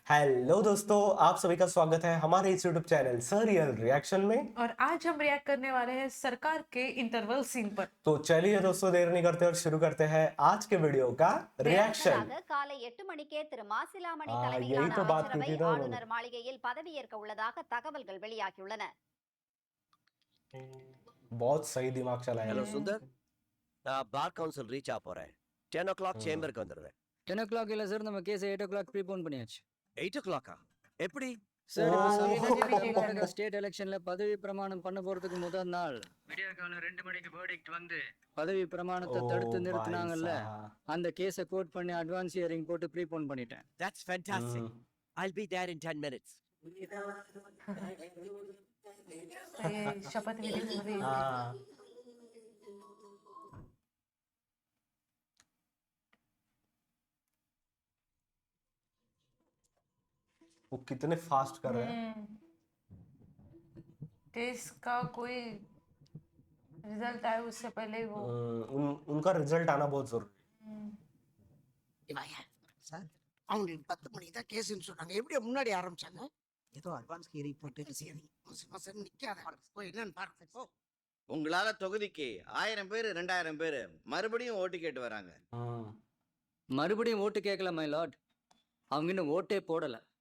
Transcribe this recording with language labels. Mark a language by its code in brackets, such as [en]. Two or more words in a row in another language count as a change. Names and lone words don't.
[hi] हेलो दोस्तों, आप सभी का स्वागत है हमारे इस [en] YouTube channel [hi] सरियल रिएक्शन में। और आज हम रिएक्ट करने वाले हैं सरकार के [en] interval scene [hi] पर। तो चलिए दोस्तों, देर नहीं करते और शुरू करते हैं आज के वीडियो का रिएक्शन। [ta] முன்னதாக காலை 8 மணிக்கே திரு மாசிலாமணி [hi] यही [ta] தலைமையிலான [hi] तो बात की [ta] அமைச்சரவை [hi] थी ना उन्होंने। [ta] ஆளுநர் माளிகையில் பதவியேற்க உள்ளதாக தகவல்கள் வெளியாகியுள்ளன. [hi] बहुत सही दिमाग चलाया। [ta] हेलो सुंदर, நான் பார் கவுன்சில் ரீச் ஆக போறேன். 10 o'clock சேம்பருக்கு வந்துடுவேன். 10 o'clock இல்ல சார், நம்ம கேஸ் 8 o'clock ப்ரீபோன் பண்ணியாச்சு 8 o'clock எப்படி? சார். ஓ. [en] state election [ta] பதவி பிரமாணம் பண்ண போறதுக்கு முதல் நாள் விடிய காலம் 2 மணிக்கு வேர்டிக்ட் வந்து பதவி பிரமாணத்தை தடுத்து நிறுத்தினாங்கல்ல, அந்த கேஸை கோட் பண்ணி [en] advance hearing [ta] போட்டு ப்ரீபோன் பண்ணிட்டேன். [en] That's fantastic. I'll be there in 10 minutes. [hi] शपथ विधि हो रही है। हाँ, वो कितने फास्ट कर रहे हैं। केस का कोई रिजल्ट आए उससे पहले ही वो उनका रिजल्ट आना बहुत जरूरी है। [ta] இவன் சார் அவங்களுக்கு 10 மணிக்கு தான் கேஸ்ன்னு சொன்னாங்க. எப்படி முன்னாடி ஆரம்பிச்சாங்க? ஏதோ [en] advance hearing [ta] போட்டு சரி மசன் நிக்காத போய் என்னன்னு பாருங்க. போ. உங்களால தொகுதிக்கு 1000 பேர் 2000 பேர் மறுபடியும் ஓட்டு கேட்டு வராங்க. மறுபடியும் ஓட்டு கேட்கல [en] my lord, [ta] அவங்க இன்னும் ஓட்டே போடல.